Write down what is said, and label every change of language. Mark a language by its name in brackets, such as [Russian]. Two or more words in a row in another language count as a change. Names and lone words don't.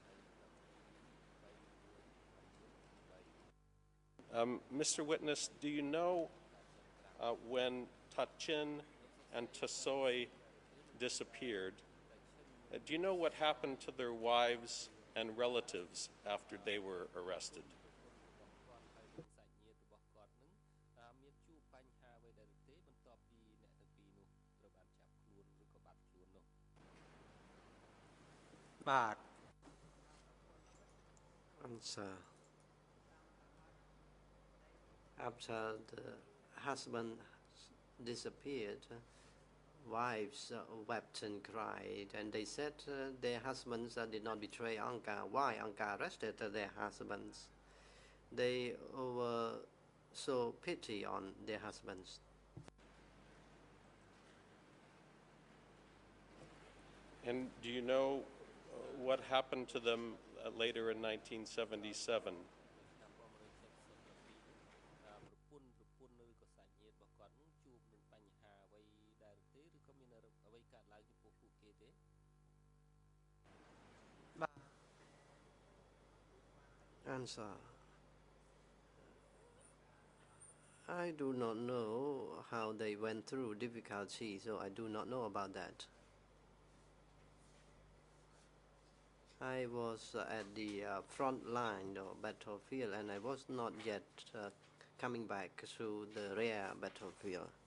[English] Mr. Witness, do you know when Tachin and Tasoy disappeared, do you know what happened to their wives and relatives after they were arrested? [Khmer] សាច់ញាតិរបស់គាត់នឹងមានជួបបញ្ហាអ្វីដែរទេបន្ទាប់ពីអ្នកទាំងពីរនោះត្រូវបានចាប់ខ្លួនឬក៏បាត់ខ្លួននោះ បាទ [English] Answer. After the husband disappeared, wives wept and cried, and they said their husbands did not betray Angka. Why Angka arrested their husbands? They were so pity on their husbands. And do you know what happened to them later in 1977? [Khmer] ប្រពន្ធឬក៏សាច់ញាតិរបស់គាត់នឹងជួបនឹងបញ្ហាអ្វីដែរទេឬក៏មានអ្វីកើតឡើងចំពោះពួកគេទេ បាទ [English] Answer. I do not know how they went through difficulty, so I do not know about that. I was at the front line of battlefield, and I was not yet coming back through the rear battlefield.